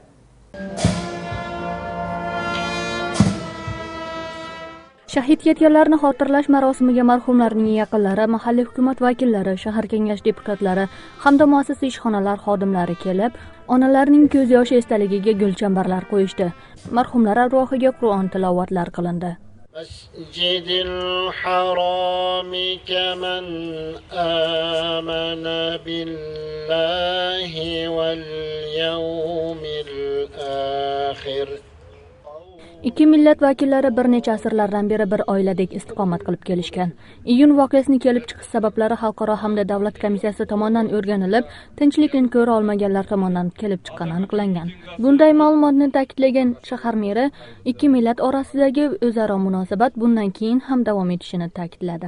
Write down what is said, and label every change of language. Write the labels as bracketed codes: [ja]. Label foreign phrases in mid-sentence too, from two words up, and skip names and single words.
[uz] Shahid ketganlarni xotirlash marosimiga marhumlarning yaqinlari, mahalliy hukumat vakillari, shahar kengash deputatlari hamda muassasa ishxonalar xodimlari kelib, onalarning ko'z yoshi estaligiga gulchambarlar qo'yishdi. Marhumlar arvohiga Qur'on tilovatlar qilindi. [ar] المسجد الحرام كمن آمن بالله واليوم الآخر. [uz] Ikki millat vakillari bir necha asrlardan beri bir oiladek istiqomat qilib kelishgan. Iyun voqeasini kelib chiqish sabablari xalqaro hamda davlat komissiyasi tomonidan o'rganilib, tinchlikni ko'ra olmaganlar tomonidan kelib chiqqani aniqlangan. Bunday ma'lumotni ta'kidlagan shahar meri ikki millat orasidagi o'zaro munosabat bundan keyin ham davom etishini ta'kidladi.